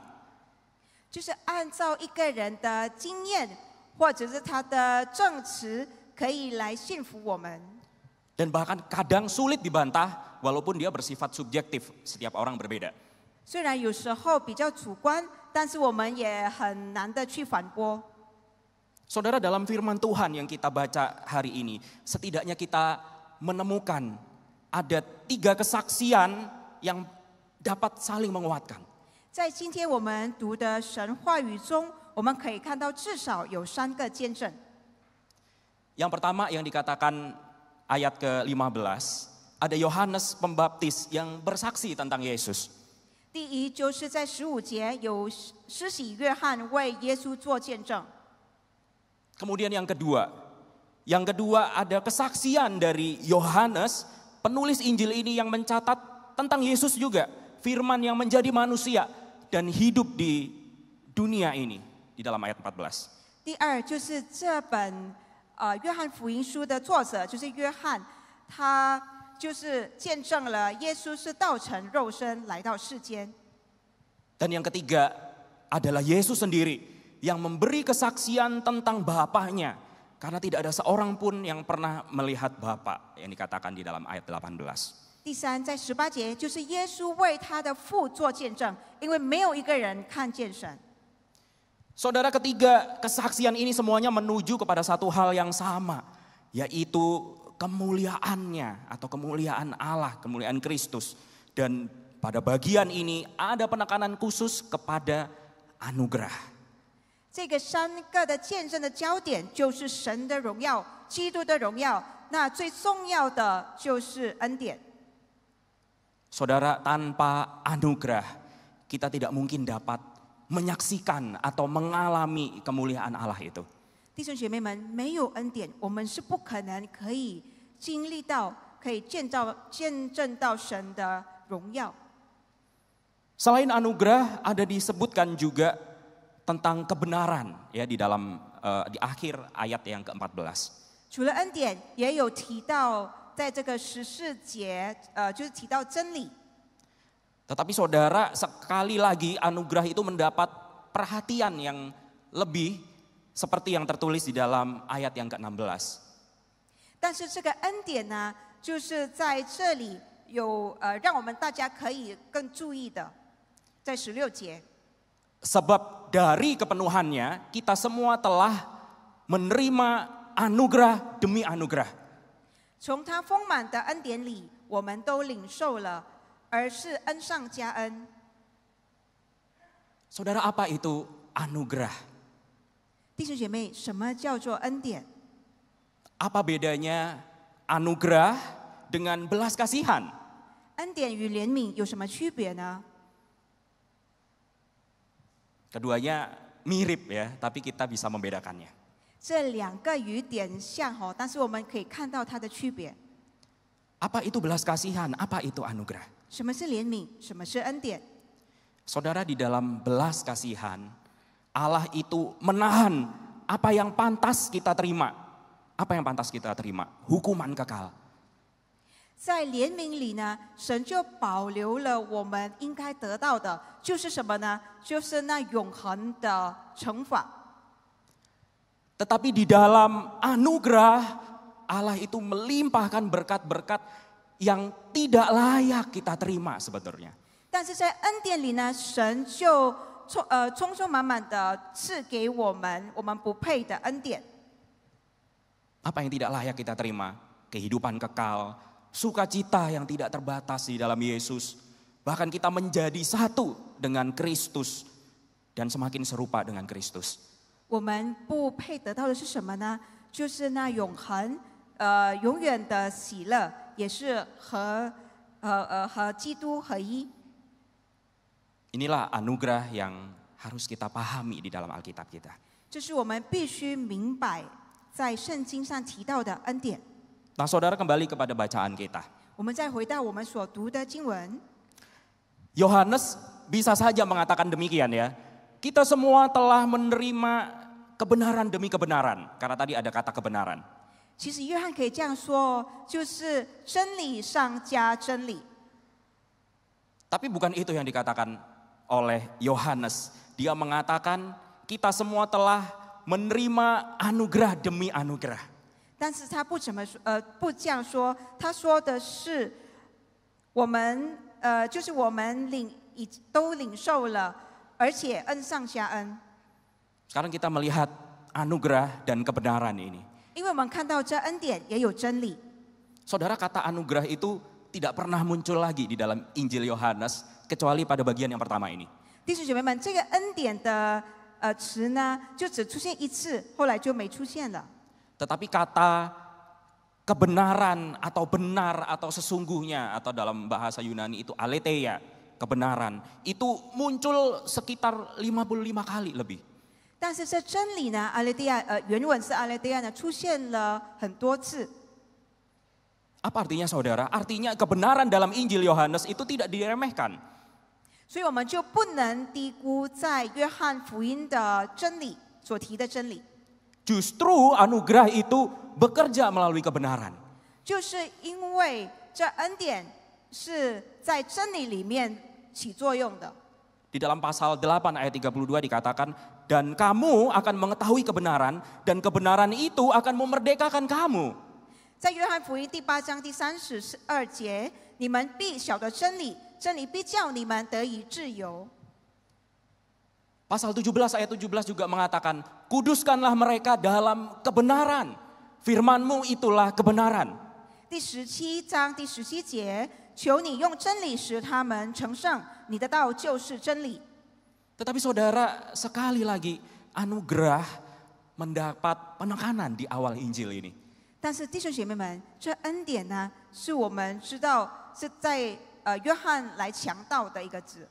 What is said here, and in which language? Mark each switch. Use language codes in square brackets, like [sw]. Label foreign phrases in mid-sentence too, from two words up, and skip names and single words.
[zh] 就是按照一个人的经验或者是他的证词，可以来信服我们。 [id] Dan bahkan kadang sulit dibantah walaupun dia bersifat subjektif, setiap orang berbeda. [zh] 虽然有时候比较主观，但是我们也很难的去反驳。 [id] Saudara, dalam firman Tuhan yang kita baca hari ini, setidaknya kita menemukan ada 3 kesaksian yang dapat saling menguatkan. [zh] 在今天我们读的神话语中，我们可以看到至少有3个见证。 [id] Yang pertama yang dikatakan ayat ke-15, ada Yohanes Pembaptis yang bersaksi tentang Yesus. [zh] 第一就是在15节有施洗约翰为耶稣做见证。 [id] Kemudian yang kedua ada kesaksian dari Yohanes, penulis Injil ini yang mencatat tentang Yesus juga. Firman yang menjadi manusia dan hidup di dunia ini, di dalam ayat 14. [zh] 第二就是这本约翰福音书的作者就是约翰，他就是见证了耶稣是道成肉身来到世间。 [id] Dan yang ketiga adalah Yesus sendiri yang memberi kesaksian tentang Bapaknya. Karena tidak ada seorang pun yang pernah melihat Bapa yang dikatakan di dalam ayat 18. [zh] 第三，在18节就是耶稣为他的父做见证，因为没有一个人看见神。 [id] Saudara, ketiga kesaksian ini semuanya menuju kepada satu hal yang sama, yaitu kemuliaannya atau kemuliaan Allah, kemuliaan Kristus. Dan pada bagian ini ada penekanan khusus kepada anugerah. [zh] 这个三个的见证的焦点就是神的荣耀、基督的荣耀，那最重要的就是恩典。 [id] Saudara, tanpa anugerah kita tidak mungkin dapat menyaksikan atau mengalami kemuliaan Allah itu. [zh] 弟兄姐妹们，没有恩典，我们是不可能可以经历到、可以见证到神的荣耀。 [id] Selain anugerah, ada disebutkan juga tentang kebenaran ya di dalam di akhir ayat yang ke-14. [zh] 除了恩典，也有提到在这个14节，就是提到真理。 [id] Tetapi saudara, sekali lagi anugerah itu mendapat perhatian yang lebih seperti yang tertulis di dalam ayat yang ke-16. [zh] 但是这个恩典呢，就是在这里有让我们大家可以更注意的，在16节。 [id] Sebab dari kepenuhannya kita semua telah menerima anugerah demi anugerah. [zh] 从他丰满的恩典里，我们都领受了，而是恩上加恩。 [id] Saudara, apa itu anugerah? [zh] 弟兄姐妹，什么叫做恩典？ [id] Apa bedanya anugerah dengan belas kasihan? [zh] 恩典与怜悯有什么区别呢？ [id] Keduanya mirip ya, tapi kita bisa membedakannya. [zh] 这两个语点像哦，但是我们可以看到它的区别。 [id] Apa itu belas kasihan? Apa itu anugerah? [zh] 什么是怜悯？什么是恩典？ [id] Saudara, di dalam belas kasihan, Allah itu menahan apa yang pantas kita terima. Apa yang pantas kita terima? Hukuman kekal. [zh] 在怜悯里呢，神就保留了我们应该得到的，就是什么呢？就是那永恒的惩罚。 [id] Tetapi di dalam anugerah, Allah itu melimpahkan berkat-berkat yang tidak layak kita terima sebetulnya. [zh] 但是在恩典里呢，神就充充满满的赐给我们我们不配的恩典。 [id] Apa yang tidak layak kita terima? Kehidupan kekal, sukacita yang tidak terbatas di dalam Yesus. Bahkan kita menjadi satu dengan Kristus dan semakin serupa dengan Kristus. [zh] 我们不配得到的是什么呢？就是那永恒、永远的喜乐，也是和基督合一。 [id] Inilah anugerah yang harus kita pahami di dalam Alkitab kita. [zh] 这是我们必须明白，在圣经上提到的恩典。 [id] Nah, saudara, kembali kepada bacaan kita. [zh] 我们再回到我们所读的经文， [id] Yohanes bisa saja mengatakan demikian ya. Kita semua telah menerima kebenaran demi kebenaran. Karena tadi ada kata kebenaran. [zh] 其实约翰可以这样说，就是真理上加真理。 [id] Tapi bukan itu yang dikatakan oleh Yohanes. Dia mengatakan kita semua telah menerima anugerah demi anugerah. [zh] 但是他不这样说，他说的是我们就是我们都领受了，而且恩上加恩。 [id] Sekarang kita melihat anugerah dan kebenaran ini. [zh] 因为我们看到这恩典也有真理。 [id] Saudara, kata anugerah itu tidak pernah muncul lagi di dalam Injil Yohanes kecuali pada bagian yang pertama ini. [zh] 弟兄姐妹们，这个恩典的词呢，就只出现一次，后来就没出现了。 [id] Tetapi kata kebenaran atau benar atau sesungguhnya atau dalam bahasa Yunani itu aletheia, kebenaran, itu muncul sekitar 55 kali lebih. [zh] 但是这真理呢，阿列蒂亚原文是阿列蒂亚呢，出现了很多次。 [id] Apa artinya saudara? Artinya kebenaran dalam Injil Yohanes itu tidak diremehkan. [zh] 所以我们就不能低估在约翰福音的真理所提的真理。 [id] Justru anugerah itu bekerja melalui kebenaran. [zh] 就是因为这恩典是在真理里面起作用的。 [id] Di dalam pasal 8 ayat 32 dikatakan, dan kamu akan mengetahui kebenaran, dan kebenaran itu akan memerdekakan kamu. [zh] 在约翰福音第8章第32节，你们必晓得真理，真理必叫你们得以自由。 [id] Pasal 17 ayat 17 juga mengatakan, kuduskanlah mereka dalam kebenaran. Firman-Mu itulah kebenaran. [zh] 第17章第17节，求你用真理使他们成圣，你的道就是真理。 [id] Tetapi saudara, sekali lagi anugerah mendapat penekanan di awal Injil ini. [zh] 但是弟兄姐妹们，这恩典呢，是我们知道是在约翰来强调的一个字。